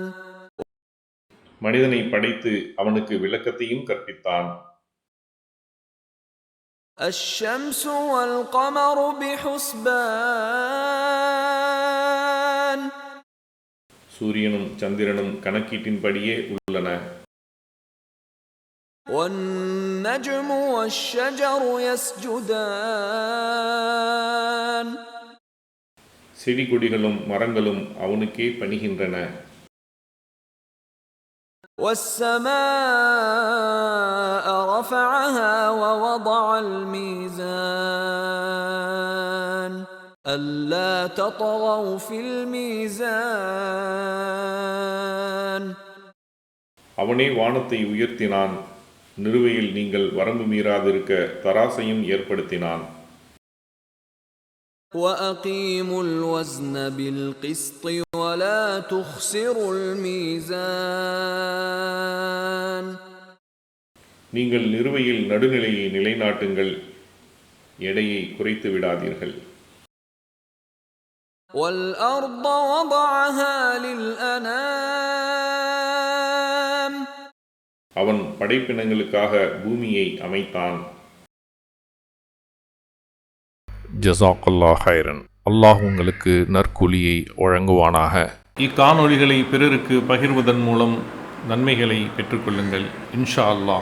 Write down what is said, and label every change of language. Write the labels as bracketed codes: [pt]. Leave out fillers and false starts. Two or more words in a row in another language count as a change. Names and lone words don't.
[ta] மனிதனை படைத்து அவனுக்கு விளக்கத்தையும் கற்பித்தான். [ar] الشمس والقمر بحسبان. [ta] சூரியனும் சந்திரனும் கணக்கீட்டின்படியே உள்ளன. [ar] والنجم والشجر يسجدان. [ta] செடி கொடிகளும் மரங்களும் அவனுக்கே பணிகின்றன. [ar] والسماء رفعها ووضع الميزان ألا تطغوا في الميزان. [ta] அவனே வானத்தை உயர்த்தினான், நிறுவையில் நீங்கள் வரம்பு மீறாதிருக்க தராசையும் ஏற்படுத்தினான். [ar] وأقيموا الوزن بالقسط ولا تخسروا الميزان. [ta] நீங்கள் நிறுவையில் நடுநிலையை நிலைநாட்டுங்கள், எடையை குறைத்து விடாதீர்கள். [ar] والأرض وضعها للأنام. [ta] அவன் படைப்பினங்களுக்காக பூமியை அமைத்தான். [ar] جزاك الله خيرا. [ta] அல்லாஹ் உங்களுக்கு நற்கூலியை வழங்குவானாக. இக்காணொளிகளை பிறருக்கு பகிர்வதன் மூலம் நன்மைகளை பெற்றுக்கொள்ளுங்கள் [ar] إن شاء الله.